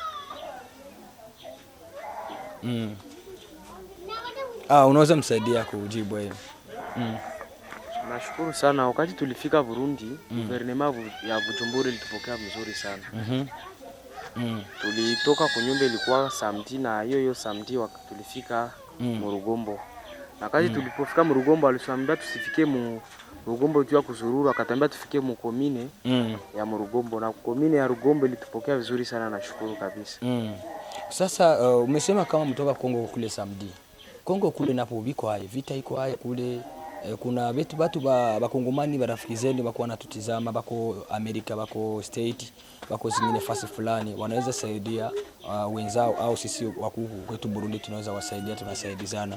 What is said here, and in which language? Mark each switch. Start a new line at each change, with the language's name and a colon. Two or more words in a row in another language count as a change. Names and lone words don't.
Swahili: Unaweza msaidia kujibu hiyo? Nashukuru sana. Wakati tulifika Burundi, gouvernement ya Bujumbura ilitupokea vizuri sana. Tulitoka kunyumba ilikuwa samedi, na hiyo samedi tulifika mu Rugombo. Na wakati tulipofika mu Rugombo alituambia tusifike mu Rugombo tu ya kuzururu, akatambia tufike mu komine ya mu Rugombo, na komine ya Rugombo ilitupokea vizuri sana, nashukuru kabisa. Sasa umesema kama mtoka Kongo kule samedi. Kongo kule napo biko hai, vita iko hai kule. Kuna watu bakongomani barafiki zenu bako wanatutizama, bako Amerika, bako state, bako zingine fasi fulani, wanaweza saidia wenzao au sisi wakuku kwetu Burundi tunaweza wasaidia, tunasaidizana.